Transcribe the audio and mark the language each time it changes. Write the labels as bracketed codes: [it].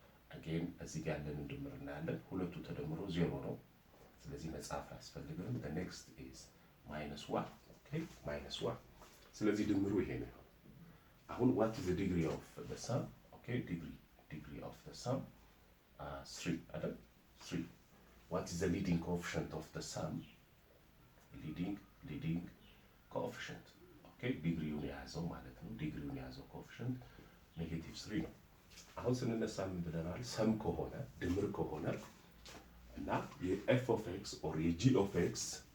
[am] again እዚህ ጋር ያለን እንድምር እናያለን። ሁለቱ ተደምሮ 0 ነው። ስለዚህ መጻፍ ያስፈልጋል። [en] the next is minus 1 okay minus 1 [am] ስለዚህ ድምሩ ይሄ ነው። አሁን [en] what is the degree of the sum? okay degree of the sum 3 አይደል? 3 what is the leading coefficient of the sum? [am] leading coefficient okay ዲግሪውን የያዘው ማለት ነው። ዲግሪውን የያዘው ኮኤፊሽንት ኔጌቲቭ 3 ነው። አሁን ስንነሳ ምን ብለናል? ሰም ከሆነ ድምር ከሆነ እና የኤፍ ኦፍ ኤክስ ኦር የጂ ኦፍ ኤክስ